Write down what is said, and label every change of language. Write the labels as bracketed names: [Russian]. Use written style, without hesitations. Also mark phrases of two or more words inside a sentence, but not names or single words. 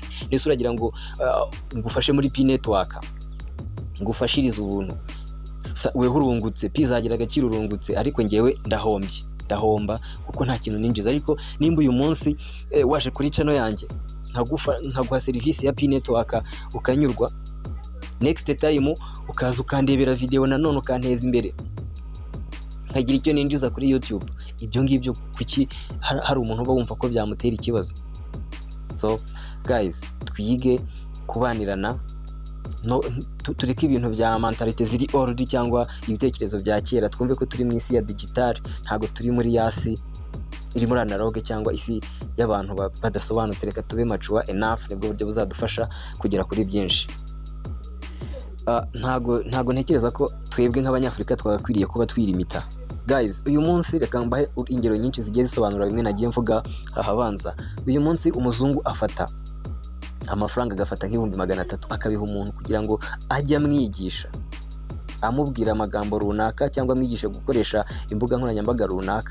[Kinyarwanda] Nese uragira ngo ngufashe muri P-Network, ngufashirize ubuntu, weho urungutse, pizagira agaciro urungutse, ariko ngewe ndahomba kuko nta kintu ninjiza. Ariko nimba uyu munsi waje kuri channel yanjye nkaguha serivisi ya P-Network ukanyurwa, [English] next time [Kinyarwanda] ukaza ukandebera video nanone ukanteza imbere, nkagira icyo ninjiza kuri YouTube, ibyo ngibyo kuki hari umuntu uba wumva ko byamutera ikibazo? [English] So guys, [Kinyarwanda] twige kubanirana, tureke ibintu bya mentalite ziri old cyangwa ibitekerezo bya kera, twumve ko turi mu isi ya digital, ntago turi muri yasi iri muri analogue cyangwa isi y'abantu badasobanutse. Reka tube [English] mature enough, [Kinyarwanda] nibwo buryo buzadufasha kugera kuri byinshi. Ntago ntekereza ko twebwe nk'abanyafrika twagakwiriye kuba twirimita. Guys, uyu munsi reka mbahe ingero nyinshi zigiye zisobanura bimwe nagiye mvuga ahabanza. Uyu munsi umuzungu afata amafaranga, agafata nk'ibihumbi 300 akabiha umuntu kugira ngo ajye amwigisha, amubwira amagambo runaka cyangwa amwigishe gukoresha imbuga nkoranyambaga runaka.